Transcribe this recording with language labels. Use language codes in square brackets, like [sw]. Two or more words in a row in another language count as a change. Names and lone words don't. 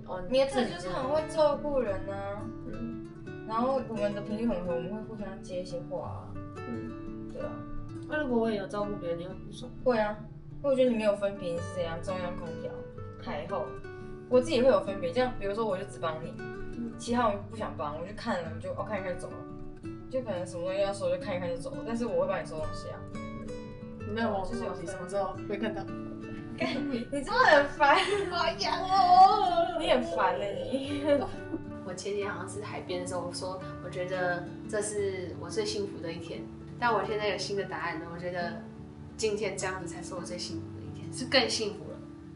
[zh] 你的特質就是很会照顧人啊。然後我們的頻率很合，我們會互相接一些話啊。對啊。那如果我也有照顧別人，你会不爽？會啊，因為我覺得你沒有分別，你是怎樣中央空調、台後，我自己會有分別。這樣，比如說我就只幫你，其他我不想幫，我就看了，我就看一看就走了。就可能什麼東西要收，就看一看就走了。但是我会幫你收東西啊。你没有帮我收東西，什麼時候會看到？你真的很煩，好癢哦！你很煩的你。我前天好像是海邊的時候，我說我覺得這是我最幸福的一天，但我現在有新的答案了，我覺得今天這樣子才是我最幸福的一天，是更幸福了。